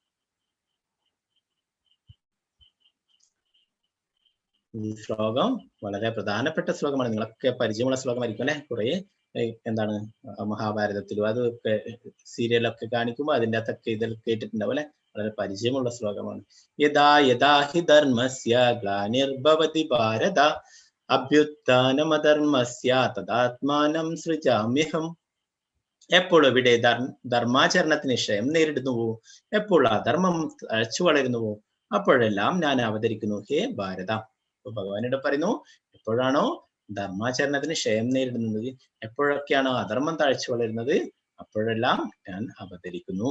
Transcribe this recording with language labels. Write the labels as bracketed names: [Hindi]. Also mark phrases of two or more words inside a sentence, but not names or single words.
[Malayalam] ഈ ശ്ലോകം വളരെ പ്രധാനപ്പെട്ട ശ്ലോകമാണ്, നിങ്ങളൊക്കെ പരിചയമുള്ള ശ്ലോകമായിരിക്കും അല്ലെ. കുറെ എന്താണ് മഹാഭാരതത്തിലും അതൊക്കെ സീരിയലൊക്കെ കാണിക്കുമ്പോൾ അതിൻ്റെ അകത്തൊക്കെ ഇതിൽ കേട്ടിട്ടുണ്ടാവും അല്ലെ. വളരെ പരിചയമുള്ള ശ്ലോകമാണ്. [Sanskrit] യഥാ യഥാ ഹി ധർമ്മസ്യ ഗ്ലാനിർഭവതി ഭാരത അഭ്യുത്ഥാനമധർമ്മസ്യ തദാത്മാനം സൃജാമ്യഹം. [Malayalam] എപ്പോൾ ഇവിടെ ധർമാചരണത്തിന് ക്ഷയം നേരിടുന്നുവോ, എപ്പോൾ അധർമ്മം തഴച്ചു വളരുന്നുവോ, അപ്പോഴെല്ലാം ഞാൻ അവതരിക്കുന്നു ഹേ ഭാരത. ഭഗവാനോട് പറയുന്നു, എപ്പോഴാണോ ധർമാചരണത്തിന് ക്ഷയം നേരിടുന്നത്, എപ്പോഴൊക്കെയാണോ അധർമ്മം തഴച്ചു വളരുന്നത്, അപ്പോഴെല്ലാം ഞാൻ അവതരിക്കുന്നു.